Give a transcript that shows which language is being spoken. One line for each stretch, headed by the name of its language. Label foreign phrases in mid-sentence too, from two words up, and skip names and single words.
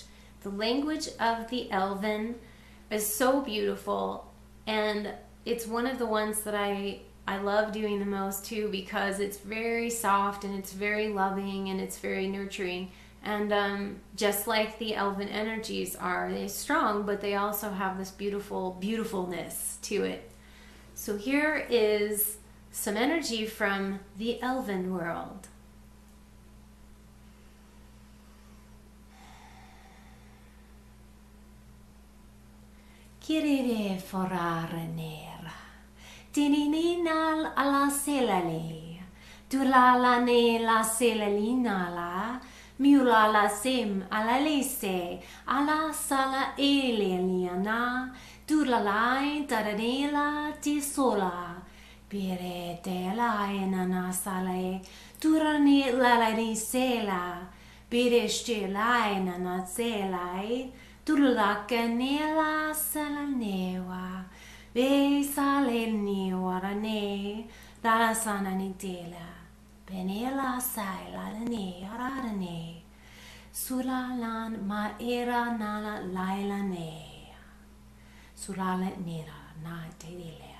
English: The language of the Elven is so beautiful, and it's one of the ones that I love doing the most too, because it's very soft and it's very loving and it's very nurturing. And just like the Elven energies are, they're strong, but they also have this beautifulness to it. So here is some energy from the Elven world. Kirire forare nera, tinininal ala selale, tulala ne la selalina la, mula la sem ala lese, ala sala eleliana, tulalai taranela tisola, pire te la enana sale, turani la sela, pire ste la enana selai, Tulla canela salanewa, ve saleni warane, dalla sana nitela, penela saila ne arane, sulalan ma era nala laila ne, sulala nera na telea.